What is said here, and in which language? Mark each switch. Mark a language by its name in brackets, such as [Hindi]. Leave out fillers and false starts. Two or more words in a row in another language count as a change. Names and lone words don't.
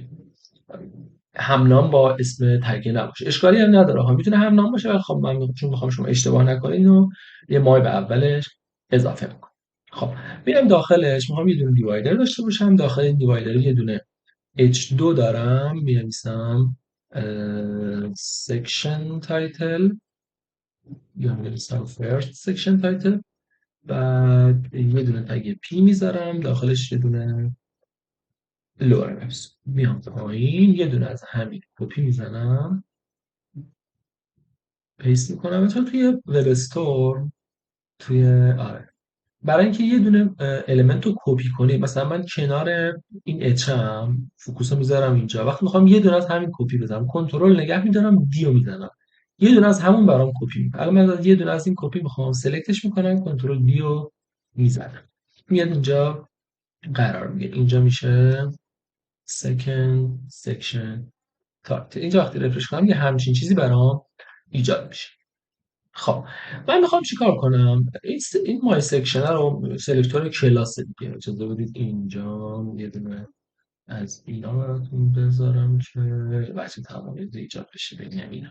[Persian] همنام با اسم تگ نباشه. اشکالی هم نداره ها، میتونه همنام باشه، ولی خب من چون میخوام شما اشتباه نکنید اینو یه مای به اولش اضافه میکنم. خب میرم داخلش، میخوام یه دونه دیوایدر داشته باشم، داخل این دیوایدر یه دونه H2 دارم، می‌نویسم [English] section title [Persian] یا می‌نویسم [English] first section title، [Persian] بعد یه دونه تگ P میذارم، داخلش یه دونه لورم میام پایین، یه دونه از همین کپی میزنم، پیست میکنم مثلا توی [English] web store, [Persian] توی آره، برای اینکه یه دونه المنت رو کپی کنی، مثلا من کنار این اچم فوکوس رو میذارم اینجا، وقتی میخوام یه دونه از همین کپی بزنم کنترل نگه میدارم دیو میزنم، یه دونه از همون برام کپی میکنه. الان من یه دونه از این کپی میخوام سلکتش میکنم، [English] control D [Persian] میزنم، میاد اینجا قرار میگیره، اینجا میشه [English] second section title. [Persian] اینجا وقتی رفرش کنم یه همچین چیزی برام ایجاد میشه. خب من میخوام چیکار کنم؟ این [English] my section [Persian] رو [English] selector class [Persian] دیگه، اجازه بدید اینجا یه دونه از اینا براتون بذارم که بچه تمامی ایجاد بشه ببینم.